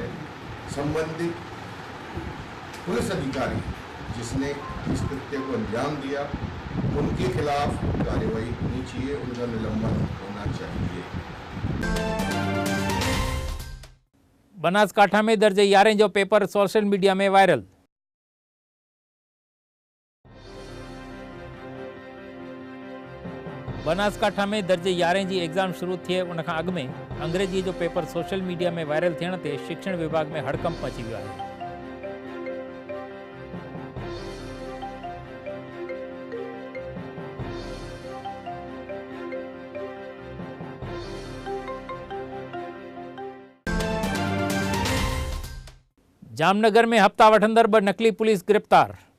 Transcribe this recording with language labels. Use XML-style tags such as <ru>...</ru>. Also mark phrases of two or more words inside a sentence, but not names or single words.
<hi>संबंधित पुलिस अधिकारी जिसने इस कृत्य को अंजाम दिया उनके खिलाफ कार्रवाई होनी चाहिए, उनका निलंबन होना चाहिए।</hi> <sd>बनासकांठा में दर्जे 11 जो पेपर</sd> <en>social media</en> <sd>में वायरल। बनासकांठा में दर्जे 11 की एग्जाम शुरू थिए उन खां अॻु में अंग्रेजी जो पेपर</sd> <en>social media</en> <sd>में वायरल थियण ते शिक्षण विभाग में हड़कंप मची वियो आहे। जामनगर में हफ्ता वठंदड़ 2 नकली पुलिस गिरफ्तार।</sd>